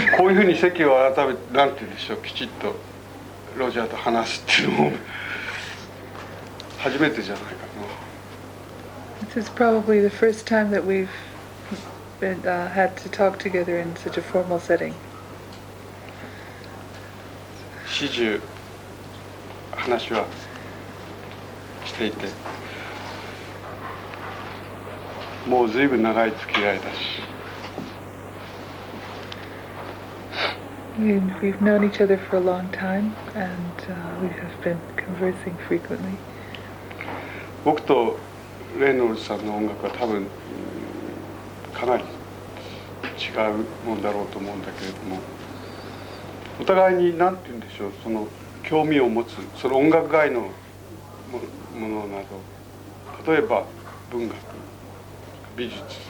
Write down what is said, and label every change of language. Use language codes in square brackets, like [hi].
[ja] いうふうに席を改めてなんて言うんでしょう、きちっとロジャーと話すっていうのも初めてじゃないかな。 [en] This is probably the first time that we've had to talk together in such a formal setting. [ja] 始終話はしていて、もう随分長い付き合いだし。 [en] We've known each other for a long time, and we have been conversing frequently. [ja] 僕とレイノルズさんの音楽は多分かなり違うもんだろうと思うんだけれども、お互いに何て言うんでしょう、その興味を持つ、その音楽外のものなど、例えば文学、美術、